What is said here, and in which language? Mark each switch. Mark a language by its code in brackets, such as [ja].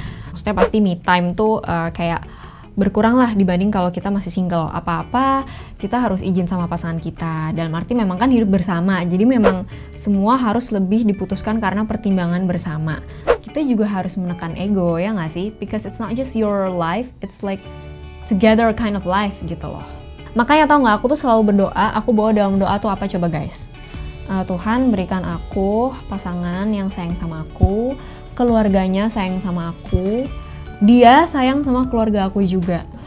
[id] Maksudnya pasti me time tuh kayak berkurang lah dibanding kalau kita masih single. Apa-apa kita harus izin sama pasangan kita. Dalam arti memang kan hidup bersama, jadi memang semua harus lebih diputuskan karena pertimbangan bersama. Kita juga harus menekan ego ya nggak sih? [en] Because it's not just your life, it's like together kind of life [id] gitu loh. Makanya tau nggak, aku tuh selalu berdoa. Aku bawa dalam doa tuh apa coba guys? Tuhan berikan aku pasangan yang sayang sama aku, keluarganya sayang sama aku, dia sayang sama keluarga aku juga.